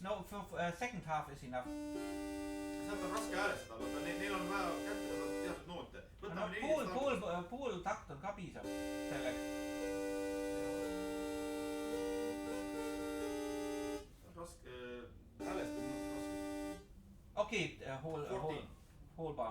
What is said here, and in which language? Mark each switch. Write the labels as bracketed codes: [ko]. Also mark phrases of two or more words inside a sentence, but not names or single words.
[en] second half is enough. [et] sealt on raske häälestada, vaata neil on vaja kätte saada teatud noote. No, võtame 14 pool takt on ka piisav selleks. raske häälestada, raske. [en] Okay, whole bar.